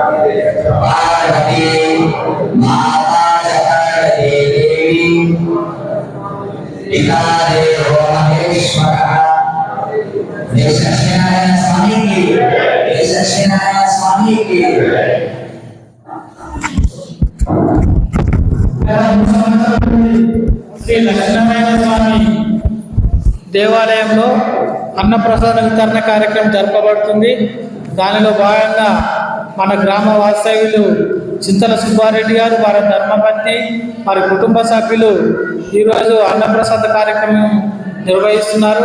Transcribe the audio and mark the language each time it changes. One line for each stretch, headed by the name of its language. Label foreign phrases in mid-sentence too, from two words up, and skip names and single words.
Sanskrit: पार्वती माता जगदे देवी पिता देवो महेश्वरः।
Hindi: जय सच्चिदानंद स्वामी की, जय सच्चिदानंद स्वामी की।
Telugu: శ్రీ లక్ష్మీనారాయణ స్వామి దేవాలయంలో అన్నప్రసాద వితరణ కార్యక్రమం జరపబడుతుంది. దానిలో భాగంగా మన గ్రామ వాస్తవ్యులు చింతల సుబ్బారెడ్డి గారు, వారి ధర్మపత్ని, వారి కుటుంబ సభ్యులు ఈరోజు అన్నప్రసాద కార్యక్రమం నిర్వహిస్తున్నారు.